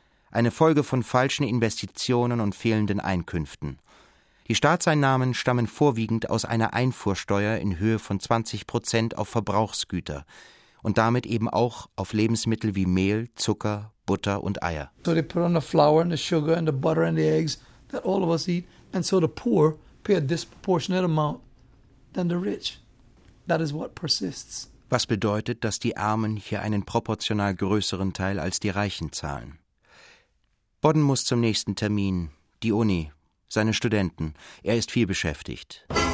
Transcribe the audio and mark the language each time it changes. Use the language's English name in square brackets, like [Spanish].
[German] Eine Folge von falschen Investitionen und fehlenden Einkünften. Die Staatseinnahmen stammen vorwiegend aus einer Einfuhrsteuer in Höhe von 20% auf Verbrauchsgüter – und damit eben auch auf Lebensmittel wie Mehl, Zucker, Butter und Eier. [English] So they put on the flour and the sugar and the butter and the eggs that all of us eat, and so the poor pay a disproportionate amount than the rich. That is what persists. [German] Was bedeutet, dass die Armen hier einen proportional größeren Teil als die Reichen zahlen? Bodden muss zum nächsten Termin, die Uni, seine Studenten. Er ist viel beschäftigt.